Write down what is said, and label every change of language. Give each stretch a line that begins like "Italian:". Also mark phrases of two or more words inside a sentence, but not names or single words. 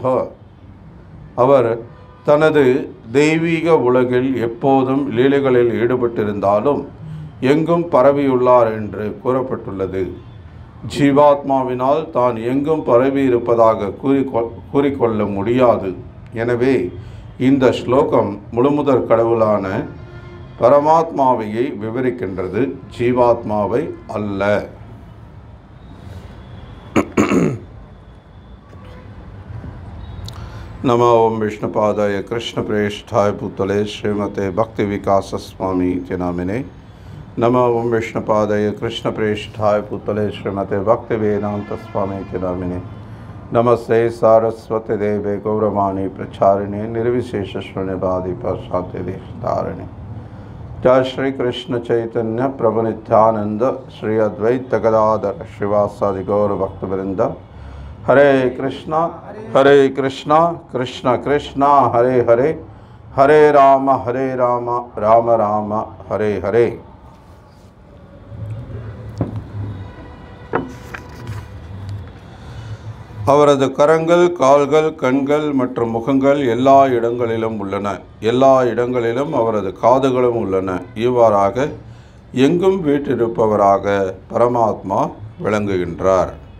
Tamil: அவர் தனது தெய்வீக உலகில் எப்போதும் லீலைகளில் ஈடுபட்டிருந்தாலும் எங்கும் பரவியுள்ளார் என்று கூறப்பட்டுள்ளது. ஜீவாத்மாவினால் தான் எங்கும் பரவி இருப்பதாக கூறிக்கொள்ள முடியாது. எனவே இந்த ஸ்லோகம் முழுமுதற் கடவுளான பரமாத்மாவையை விவரிக்கின்றது, ஜீவாத்மாவை அல்ல.
Sanskrit: नमो ओम विष्णुपादाय कृष्ण प्रेष्ठाय भूतले श्रीमते भक्ति विकास स्वामी च नामिने. नमो ओम विष्णुपादाय कृष्ण प्रेष्ठाय भूतले श्रीमते भक्ति वेदांत स्वामी च नामिने. नमस्ते सारस्वती देवे गौरवाणी प्रचारिणे निर्विशेष शून्यवादी पाश्चात्य देशतारिणे। जय श्री कृष्ण चैतन्य प्रभु नित्यानंद श्री अद्वैत गदाधर श्रीवासादि गौर भक्तवृंद। हरे कृष्णा कृष्ण कृष्णा हरे हरे, हरे राम राम राम हरे हरे।
Tamil: அவரது கரங்கள், கால்கள், கண்கள் மற்றும் முகங்கள் எல்லா இடங்களிலும் உள்ளன. எல்லா இடங்களிலும் அவரது காதுகளும் உள்ளன. இவ்வாறாக எங்கும் வீற்றிருப்பவராக பரமாத்மா விளங்குகின்றார்.